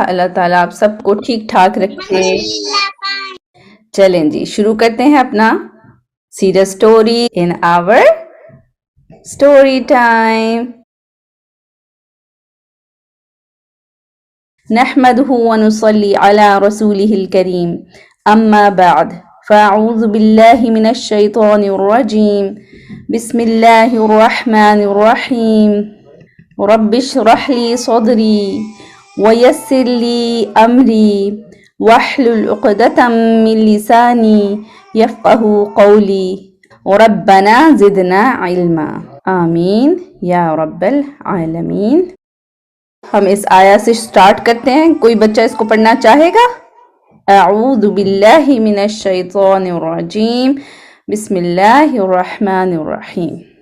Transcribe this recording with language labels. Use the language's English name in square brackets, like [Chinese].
[Urdu] Allah Ta'ala آپ سب کو ٹھیک ٹھاک رکھے. چلیں جی شروع کرتے ہیں اپنا [English] Serious story in our story time. [Arabic] نحمده ونصلي على رسوله الكريم أما بعد فأعوذ بالله من الشيطان الرجيم بسم الله الرحمن الرحيم رب اشرح لي صدري ويسر لي أمري واحلل عقدة من لساني يفقه قولي ربنا زدنا علما آمین یا رب العالمین. [Urdu] ہم اس آیا سے سٹارٹ کرتے ہیں. کوئی بچہ اس کو پڑھنا چاہے گا؟ [Arabic] اعوذ باللہ من الشیطان الرجیم بسم اللہ الرحمن الرحیم.